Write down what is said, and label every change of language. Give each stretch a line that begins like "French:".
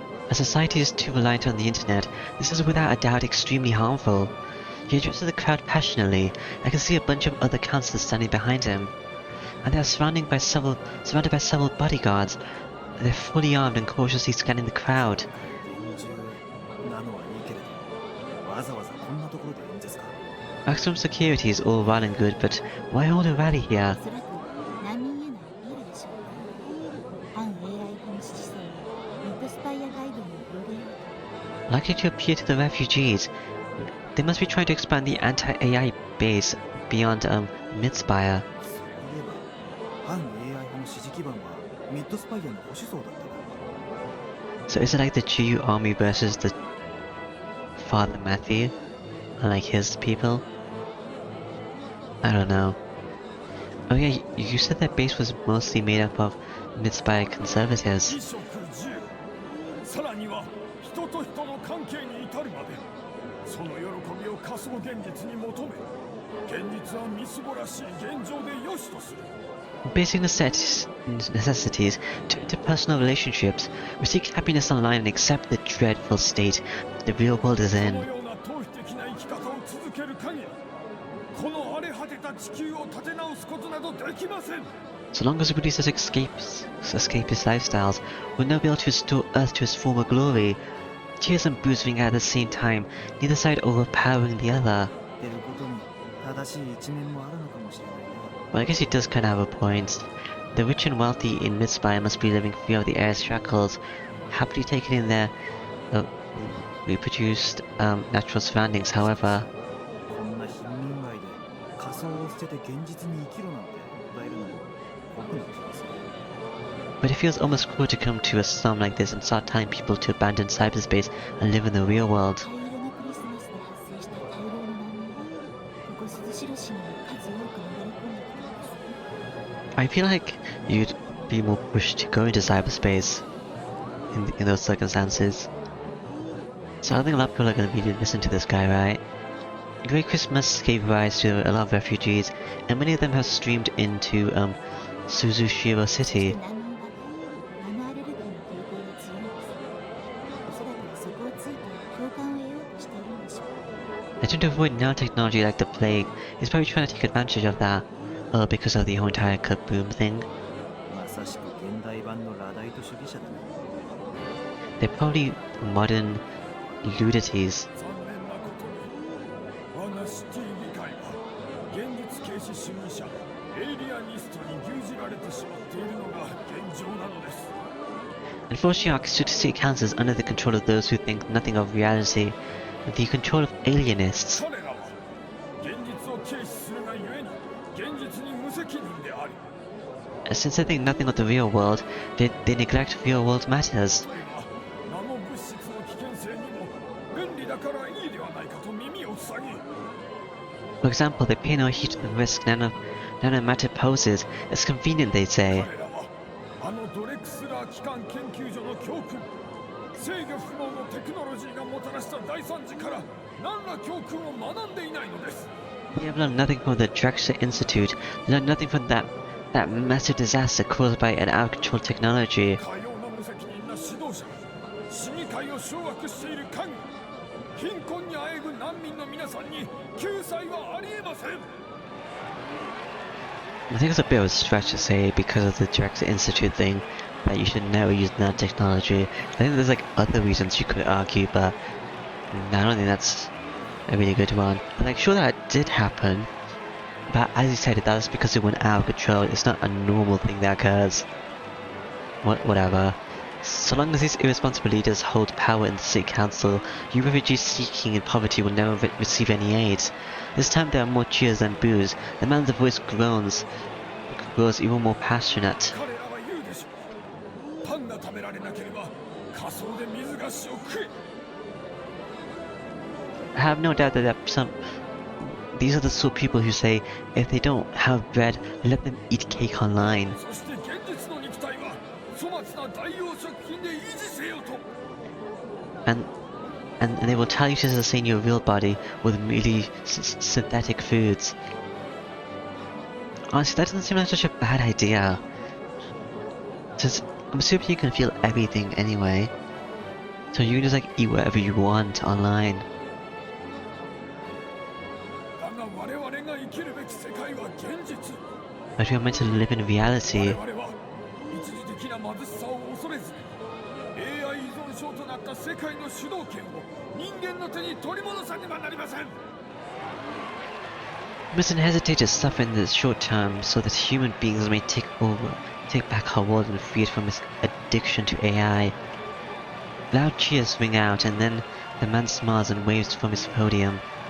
English: A society is too reliant on the internet. This is without a doubt extremely harmful. He addresses the crowd passionately. I can see a bunch of other councillors standing behind him. And they are surrounded by several bodyguards. They're fully armed and cautiously scanning the crowd.
Japanese: 厳重なのはいいけれど、わざわざこんなところで演説か。
English: Maximum security is all well and good, but why hold a rally here?
Japanese: おそらく難民へのアピールでしょう。反 AI 派の支持層をミッドスパイア街道に広げようと。
English: Likely to appeal to the refugees. They must be trying to expand the anti-AI base beyond Midspire.
Japanese: そういえば、反 AI 派の支持基盤はミッドスパイアの保守層だったな。
English: So is it like the GU army versus the Father Matthew? Unlike his people? I don't know. Oh yeah, you said that base was mostly made up of Midspire conservatives.
Japanese: さらには人と人の関係に至るまでその喜びを仮想現実に求め現実はみすぼらしい現状で良しとする
English: Basic necessities to interpersonal relationships. We seek happiness online and accept the dreadful state the real world is
Japanese: こ
English: in.
Japanese: のような逃避的な生き方を続ける限りこの荒れ果てた地球を立て直すことなどできません
English: So long as we produce such escapist lifestyles, we'll never be able to restore Earth to its former glory. Tears and booze ring out at the same time, neither side overpowering the other.
Japanese: 出ることに正しい一面もあるのかもしれないな。
English: Well, I guess he does kind of have a point. The rich and wealthy in Midspire must be living free of the air's shackles, happily taking in their reproduced natural surroundings. However,
Japanese: こんな貧民街で仮想を捨てて現実に生きろなんて訴えるのも僕の気がする。
English: but it feels almost cruel to come to a slum like this and start telling people to abandon cyberspace and live in the real world.
Japanese: 灰色のクリスマスで発生した大量の難民はここ鈴代市にも数多く流れ込んできたんです。
English: I feel like you'd be more pushed to go into cyberspace in those circumstances. So I think a lot of people are going to be listening to this guy, right? Great Christmas gave rise to a lot of refugees, and many of them have streamed into Suzushiro City.
Japanese: 難民はナノアレルギーの抵抗が強いんです。おそらくそこをついて共感を得ようとしているんでしょう。
English: They tend to avoid nanotechnology like the plague. He's probably trying to take advantage of that, because of the whole entire kaboom thing.
Japanese: まさしく現代版のラダイト主義者だね。
English: They're probably modern ludities.
Japanese: 残念なことに我がシティ議会は現実軽視主義者エイリアニストに牛耳られてしまっているのが現状なのです
English: Unfortunately, our city council is under the control of those who think nothing of reality, the control of alienists.
Japanese: 彼らは現実を軽視するがゆえに現実に無責任であり
English: Since they think nothing of the real world, they neglect real world matters.
Japanese: 例えばナノ物質の危険性にも便利だからいいではないかと耳を塞ぎ
English: For example, they pay no heed to the risk nanomatter poses. It's convenient, they say.
Japanese: 彼らはあのドレクスラー機関研究所の教訓制御不能のテクノロジーがもたらした大惨事から何ら教訓を学んでいないのです
English: They have learned nothing from the Drexler Institute. They learned nothing from that massive disaster caused by an out-of-control technology.
Japanese: かような無責任な指導者市議会を掌握している限り貧困にあえぐ難民の皆さんに救済はありえません
English: I think it's a bit of a stretch to say because of the Drexler Institute thing that you should never use nanotechnology. I think there's like other reasons you could argue, but I don't think that's a really good one. Like, sure that did happen, but as you said, that's because it went out of control. It's not a normal thing that occurs. Whatever. So long as these irresponsible leaders hold power in the city council, you refugees seeking in poverty will never receive any aid. This time there are more cheers than boos. The man's voice grows even more passionate.
Japanese: 彼らは言うでしょうパンが食べられなければ仮想で水菓子を食え
English: I have no doubt that these are the sort of people who say if they don't have bread, let them eat cake online.
Japanese: そして現実の肉体は粗末な代用食品で維持せよと
English: And they will tell you to sustain your real body with really synthetic foods. Honestly, that doesn't seem like such a bad idea. I'm assuming you can feel everything anyway. So you can just like eat whatever you want online.
Japanese: だが我々が生きるべき世界は現実
English: But we are meant to live in reality.
Japanese: 我々は一時的な貧しさを恐れず AI 依存症となった世界の主導権を人間の手に取り戻さねばなりません
English: We mustn't hesitate to suffer in the short term so that human beings may take back our world and free it from its addiction to AI. Loud cheers ring out and then the man smiles and waves from his podium.